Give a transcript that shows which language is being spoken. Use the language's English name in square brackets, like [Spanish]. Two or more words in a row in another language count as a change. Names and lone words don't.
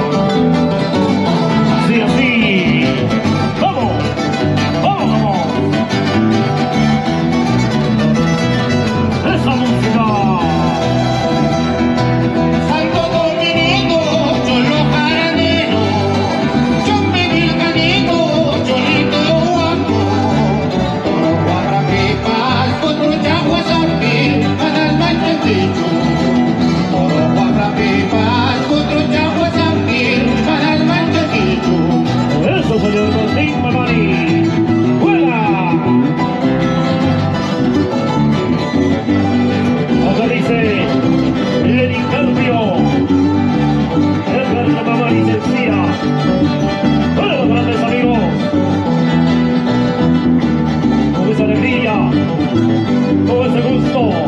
[Spanish] Así, así. ¡Vamos! ¡Vamos, vamos! ¡Esa música! Santo Domingo, cholo jaranero, chompe vilcanito, cholito guapo, toro guarrapipas, potro chaguasampi, panas mancheticho. Toro guarrapipas, potro chaguasampi, panas mancheticho. ¡Eso, señor Martín Mamani! ¡Fuera! Acá dice Lenin Carpio. Edgar Mamani Sencilla. ¡Fuera los grandes amigos! Con esa alegría, con ese gusto.